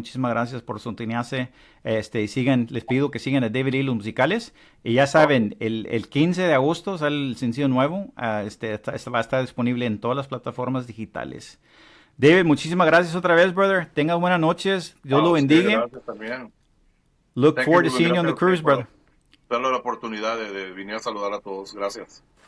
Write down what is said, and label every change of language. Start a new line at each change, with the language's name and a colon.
Spanish: Muchísimas gracias por sintonizarse. Les pido que sigan a David y los musicales. Y ya saben, el 15 de agosto sale el sencillo nuevo. Va a estar disponible en todas las plataformas digitales. David, muchísimas gracias otra vez, brother. Tenga buenas noches. Dios lo bendiga. Gracias también.
English: Look forward to seeing you on the cruise, brother.
Spanish: Darle la oportunidad de venir a saludar a todos. Gracias.